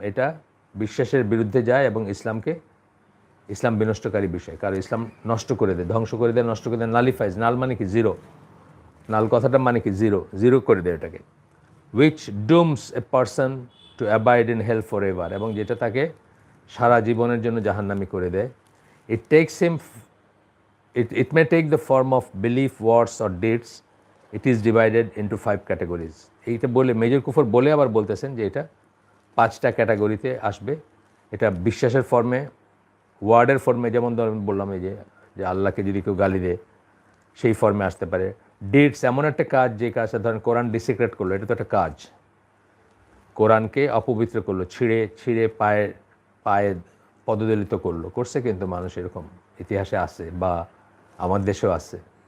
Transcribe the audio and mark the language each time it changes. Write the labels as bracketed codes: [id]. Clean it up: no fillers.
[bn] এটা বিশ্বাসের বিরুদ্ধে যায় এবং ইসলাম বিনষ্টকারী বিষয়, কারণ ইসলাম নষ্ট করে দেয়, ধ্বংস করে দেয়, নষ্ট করে দেয়। নালিফাইজ, নাল মানে কি জিরো, নাল কথাটা মানে কি জিরো করে দেয় এটাকে। [en] which dooms a person to abide in hell for ever, [bn] এবং যেটা তাকে সারা জীবনের জন্য জাহান্নামী করে দেয়। [en] It takes him, it may take the form of belief, words or deeds. It is divided into 5 categories. [bn] এইটা বলে মেজর কুফর বলে আবার বলতেছেন যে এটা 5টা ক্যাটাগরিতে আসবে। এটা বিশ্বাসের ফর্মে, ওয়ার্ডের ফর্মে, যেমন ধরেন বললাম এই যে আল্লাহকে যদি কেউ গালি দেয় সেই ফর্মে আসতে পারে। ডিডস এমন একটা কাজ যে কাজটা ধরেন কোরআন ডিসিক্রেট করলো, এটা তো একটা কাজ, কোরআনকে অপবিত্র করলো, ছিঁড়ে ছিঁড়ে পায়ে পায়ে পদদলিত করলো, করছে কিন্তু মানুষ এরকম ইতিহাসে আছে, বা আমার দেশেও আছে।